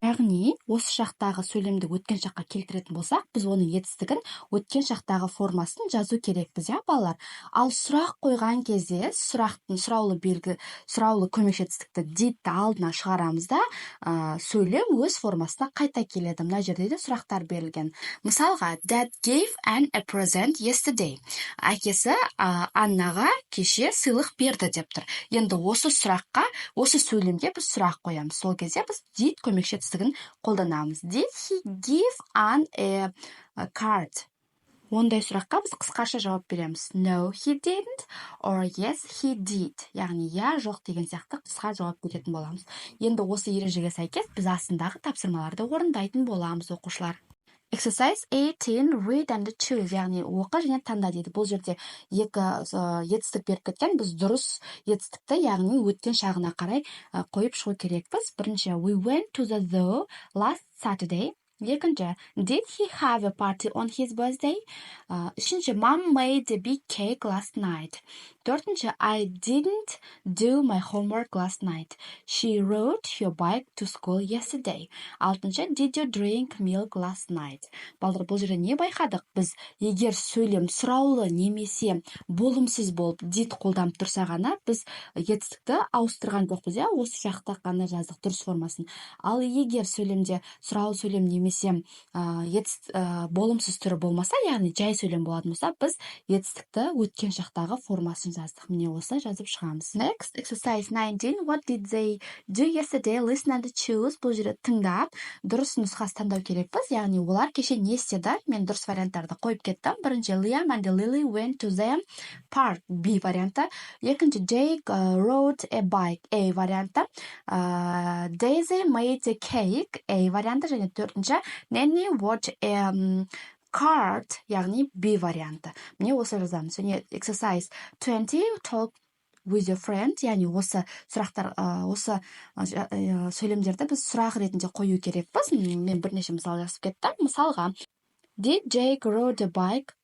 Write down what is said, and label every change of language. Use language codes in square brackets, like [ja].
[kk] Яғни осы шақтағы сөйлемді өткен шаққа келтіретін болсақ, біз оның етістігін өткен шақтағы формасын жазу керекпіз, балалар. Ал сұрақ қойған кезде сұраулы көмекші етістікті didті алдына шығарамыз да, сөйлем өз формасына қайта келеді. Мына жерде де сұрақтар берілген. Мысалға, [en] Dad gave Anne a present yesterday. [kk] Әкесі Аннаға кеше сыйлық берді деп тұр. Енді осы сөйлемге біз сұрақ қоямыз. Сол кезде біз did көмекші етістігін қолданамыз. [en] Did he give Anne a card? [kk] Ондай сұраққа біз қысқаша жауап береміз. [en] No, he didn't, or yes, he did. [kk] Яғни, жоқ деген сияқты қысқа жауап беретін боламыз. Енді осы ережеге сәйкес біз астындағы тапсырмаларды орындайтын боламыз, оқушылар. [en] Exercise 18, read and choose. [kk] Яғни, оқы және таңда дейді. Бұл жерде екі етістік беріп кеткен. Біз дұрыс етістікті, яғни өткен шағына қарай қойып шығу керекпіз. Бірінші, [en] we went to the zoo last Saturday. [kk] Екінші, [en] did he have a party on his birthday? [kk] Үшінші, [en] mom made a big cake last night. [kk] Төртінші, [en] I didn't do my homework last night. She rode her bike to school yesterday. [kk] Алтыншы, [en] did you drink milk last night? [kk] Балдар, бұл жерде не байқадық? Біз егер сөйлем сұраулы немесе болымсыз болып did қолданып тұрса ғана, біз етістікті ауыстырған жоқпыз, осы жақта ғана жаздық дұрыс формасын. Ал егер сөйлемде сұраулы сөйлем немесе болымсыз түрі болмаса, яғни жай сөйлем болатын болса, біз етістікті өткен шақтағы формасын жаздық. Міне осылай жазып шығамыз. [en] Next, exercise 19. What did they do yesterday? Listen and choose. [kk] Бұл жерде тыңдап, дұрыс нұсқасы таңдау керекпіз. Яғни олар кеше не істеді? Мен дұрыс варианттарды қойып кеттім. Бірінші, [en] Liam and Lily went to the park. [kk] B варианты. Екінші, [en] Jake rode a bike. [kk] A варианты. [en] Daisy made a cake. [kk] A варианты. Және төртінші, [en] Nanny watched a card, [kk] яғни B варианты. Міне осы жазамыз. Және [en] exercise 20, talk with your friend, [kk] яғни осы сұрақтар, осы сөйлемдерді біз сұрақ ретінде қою керекпіз. Мен бірнеше мысал жазып кеттім. Мысалға, [en] did Jay grow the bike?